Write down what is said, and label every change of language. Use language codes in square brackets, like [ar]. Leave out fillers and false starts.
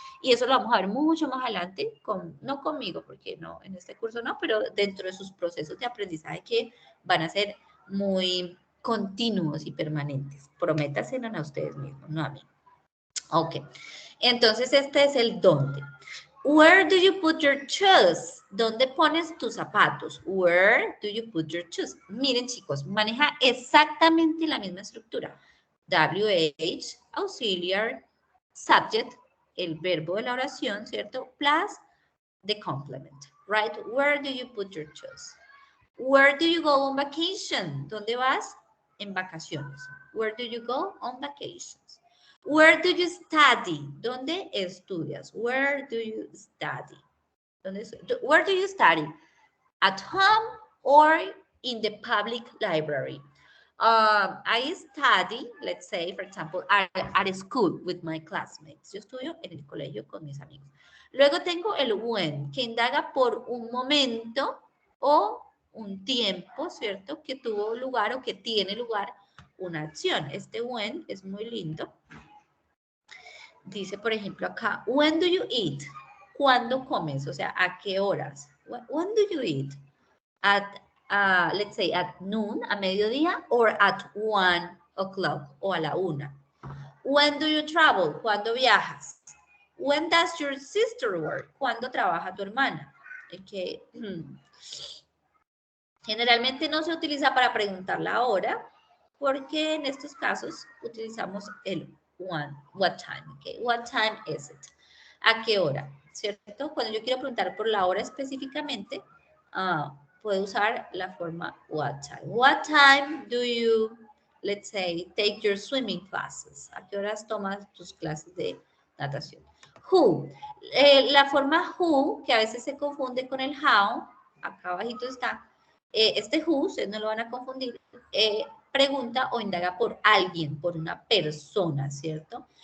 [es] Y eso lo vamos a ver mucho más adelante, no conmigo, porque no, en este curso no, pero dentro de sus procesos de aprendizaje que van a ser muy continuos y permanentes. Prométaselo a ustedes mismos, no a mí. Ok, entonces este es el dónde. [en] Where do you put your shoes? [es] ¿Dónde pones tus zapatos? [en] Where do you put your shoes? [es] Miren, chicos, maneja exactamente la misma estructura. WH, auxiliar, subject, el verbo de la oración, ¿cierto? [en] Plus the complement, right? Where do you put your shoes? Where do you go on vacation? [es] ¿Dónde vas? En vacaciones. [en] Where do you go on vacations? Where do you study? [es] ¿Dónde estudias? [en] Where do you study? Where do you study? At home or in the public library? I study, let's say, for example, at school with my classmates. [es] Yo estudio en el colegio con mis amigos. Luego tengo el when, que indaga por un momento o un tiempo, ¿cierto? Que tuvo lugar o que tiene lugar una acción. Este when es muy lindo. Dice, por ejemplo, acá, [en] when do you eat? [es] ¿Cuándo comes? O sea, ¿a qué horas? [en] When do you eat? At, let's say, at noon, [es] a mediodía, [en] or at 1 o'clock, [es] o a la 1. [en] When do you travel? [es] ¿Cuándo viajas? [en] When does your sister work? [es] ¿Cuándo trabaja tu hermana? Okay. Generalmente no se utiliza para preguntar la hora, porque en estos casos utilizamos el when, what time, okay? [en] What time is it? [es] ¿A qué hora? ¿Cierto? Cuando yo quiero preguntar por la hora específicamente, puedo usar la forma what time. [en] What time do you, let's say, take your swimming classes? [es] ¿A qué horas tomas tus clases de natación? Who. La forma who, que a veces se confunde con el how, acá abajito está. Este who, ustedes no lo van a confundir, pregunta o indaga por alguien, por una persona, ¿cierto?